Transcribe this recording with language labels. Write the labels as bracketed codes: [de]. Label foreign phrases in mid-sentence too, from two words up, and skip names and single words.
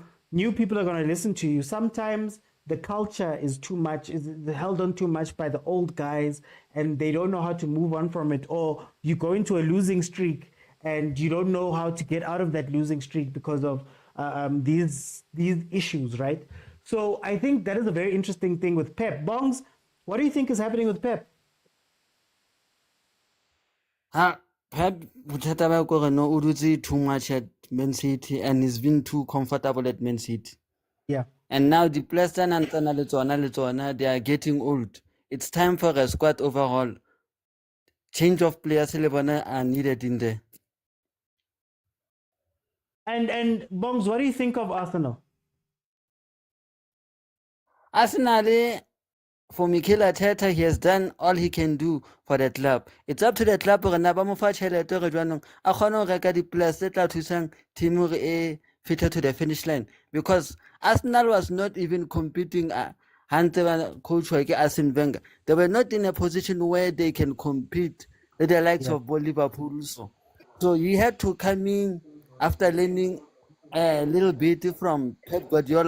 [en] New people are going to listen to you. Sometimes the culture is too much, is held on too much by the old guys, and they don't know how to move on from it. Or you go into a losing streak and you don't know how to get out of that losing streak because of these issues, right? So I think that is a very interesting thing with Pep. Bongs, what do you think is happening with Pep? Pep, [tn] bothata ba kore no o dutse [en] too much at Man City and he's been too comfortable at Man City. Yeah. And now the players [tn] le tsona, [en] they are getting old. It's time for a squad overhaul. Change of players [tn] le bona [en] are needed in there. And Bongs, what do you think of Arsenal? Arsenal, for Mikel Arteta, he has done all he can do for the club. It's up to the club [tn] gore na ba mo fa tšhelete gore jwanong a kgone go reka di-players tse tla thusang team gore e [en] fitted to the finish line, because Arsenal was not even competing. Coach Arsene Wenger, they were not in a position where they can compete with the likes of Liverpool. So you had to come in after learning a little bit from Pep Guardiola.